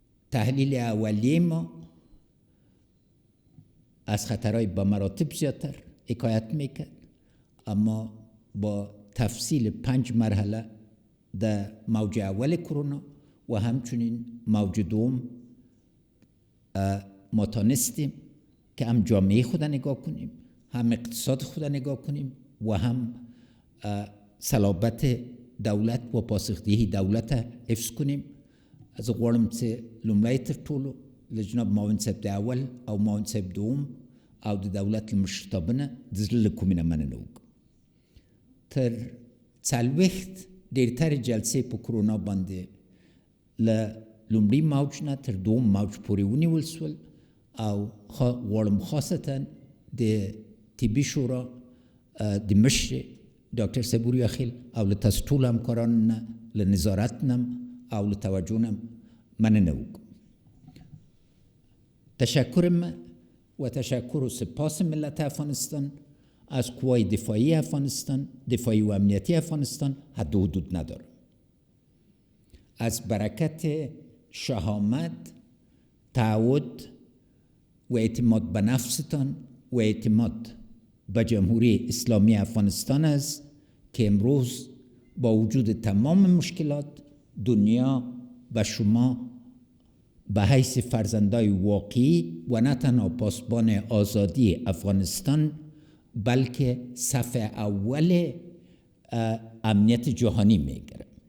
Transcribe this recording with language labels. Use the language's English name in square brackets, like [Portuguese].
[Persian] تحلیل اولیه ما از خطرهای با مراتب زیادتر حکایت میکرد، اما با تفصیل 5 مرحله در موج اول کرونا و همچنین موج دوم ما تانستیم که هم جامعه خود نگاه کنیم، هم اقتصاد خود نگاه کنیم و هم صلابت دولت و پاسخدهی دولت حفظ کنیم. [Pashto] از غواړم چې لومړی تر ټولو له جناب معاون صاحب د اول او معاون صاحب دوم او د دولت له مشرتابه د زړه له کومې نه مننه وکړم. تر 40 ډېرترې جلسې په کرونا باندې له لومړي موج نه تر دوم موج پورې ونیول سول او غواړم خاصتا د طبي شورا د مشر ډاکټر صبوري اخیل او له تاسو ټولو همکارانو نه له نظارت نه او له توجه نه مننه وکړم. [Persian] تشکرم و تشکر و سپاس ملت افغانستان از قوای دفاعی افغانستان، دفاعی و امنیتی افغانستان حد و حدود نداره. از برکت شهامت، تعهد و اعتماد به نفستان و اعتماد به جمهوری اسلامی افغانستان است که امروز با وجود تمام مشکلات دنیا و شما به حیث فرزندای واقعی و نه تنها پاسبان آزادی افغانستان بلکه صف اول امنیت جهانی میگیره.